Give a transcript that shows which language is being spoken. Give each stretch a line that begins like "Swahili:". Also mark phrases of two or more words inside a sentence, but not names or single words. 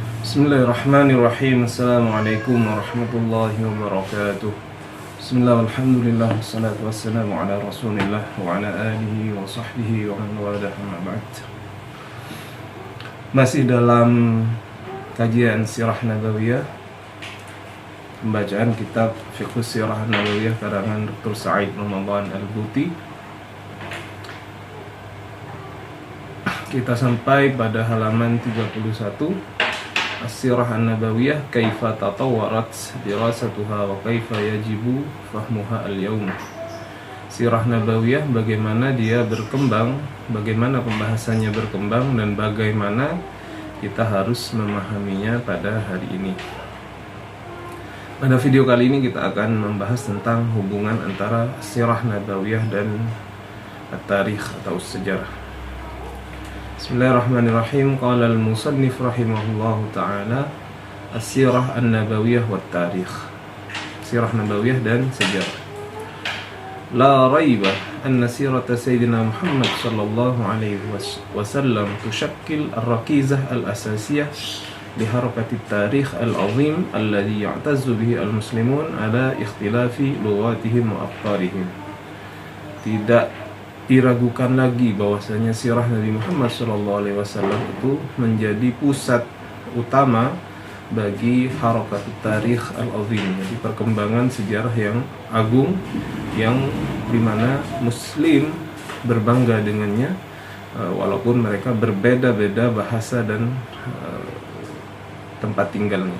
Arabic: بسم الله الرحمن الرحيم. السلام عليكم ورحمة الله وبركاته. بسم الله، الحمد لله، والصلاة والسلام على رسول الله وعلى آله وصحبه ومن والاه، أما بعد.
Indonesian: Masih dalam kajian Sirah Nabawiyah, pembacaan kitab Fiqh Sirah Nabawiyah karangan Dr. Sa'id Ramadan Al-Buti. Kita sampai pada halaman 31,
Arabic: السيرة النبوية كيف تطورت دراستها وكيف يجب فهمها اليوم.
Indonesian: Sirah Nabawiyah, bagaimana dia berkembang, bagaimana pembahasannya berkembang, dan bagaimana kita harus memahaminya pada hari ini. Pada video kali ini kita akan membahas tentang hubungan antara Sirah Nabawiyah dan at-tarikh atau sejarah.
Arabic: بسم الله الرحمن الرحيم. قال المصنف رحمه الله تعالى، السيرة النبوية والتاريخ.
Indonesian: Sirah Nabawiyah dan sejarah.
Arabic: لا ريب أن سيرة سيدنا محمد صلى الله عليه وسلم تشكل الركيزة الأساسية لحركة التاريخ العظيم الذي يعتز به المسلمون على اختلاف لغاتهم وأفكارهم.
Indonesian: Tidak diragukan lagi bahwasanya sirah Nabi Muhammad SAW itu menjadi pusat utama bagi
Arabic: حركة التاريخ العظيم,
Indonesian: jadi perkembangan sejarah yang agung, yang dimana Muslim berbangga dengannya, walaupun mereka berbeda-beda bahasa dan tempat tinggalnya.